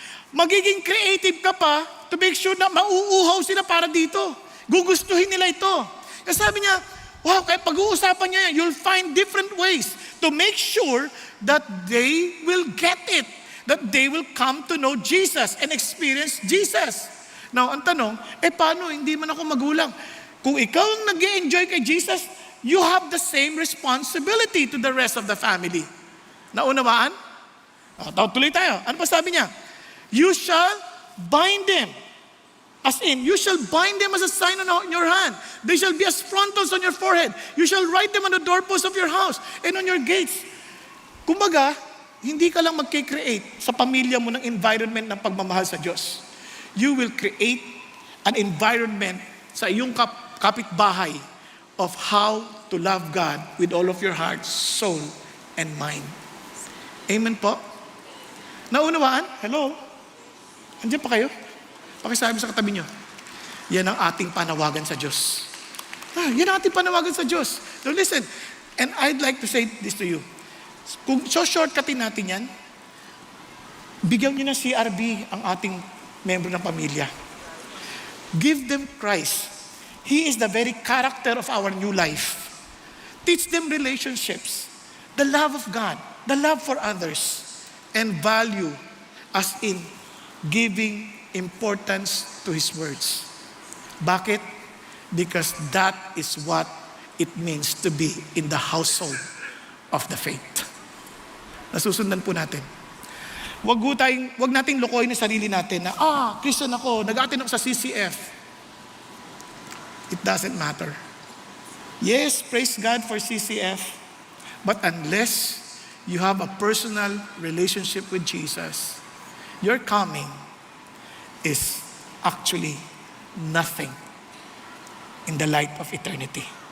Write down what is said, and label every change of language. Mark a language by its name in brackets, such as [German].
[Filipino] Magiging creative ka pa [English] to make sure [Filipino] na mauuhaw sila para dito. Gugustuhin nila ito. Kasi sabi niya, wow, kaya pag-uusapan niya yan, [English] you'll find different ways to make sure that they will get it. That they will come to know Jesus and experience Jesus. [Filipino] Now, ang tanong, paano hindi man ako magulang? Kung ikaw ang nag-enjoy kay Jesus, [English] you have the same responsibility to the rest of the family. [Filipino] Naunawaan? Tuloy tayo. Ano pa sabi niya? [English] You shall bind them. As in, you shall bind them as a sign on your hand. They shall be as frontals on your forehead. You shall write them on the doorposts of your house and on your gates. [Filipino] Kumbaga, hindi ka lang mag-create sa pamilya mo ng environment ng pagmamahal sa Diyos. [English] You will create an environment [Filipino] sa iyong kapitbahay [English] of how to love God with all of your heart, soul, and mind. [Filipino] Amen po? Naunawaan? [English] Hello? [Filipino] Andiyan pa kayo? Pakisabi sa katabi nyo, yan ang ating panawagan sa Diyos. Yan ang ating panawagan sa Diyos. [English] So listen, and I'd like to say this to you. [Filipino] Kung shortcutin natin yan, bigyan nyo ng CRB ang ating membro ng pamilya. [English] Give them Christ. He is the very character of our new life. Teach them relationships, the love of God, the love for others, and value as in giving importance to His words. [Filipino] Bakit? [English] Because that is what it means to be in the household of the faith. [Filipino] Nasusundan po natin. Wag nating lokohin ang sarili natin na, Christian ako, nag-attend ako sa CCF. [English] It doesn't matter. Yes, praise God for CCF, but unless you have a personal relationship with Jesus, your coming is actually nothing in the light of eternity.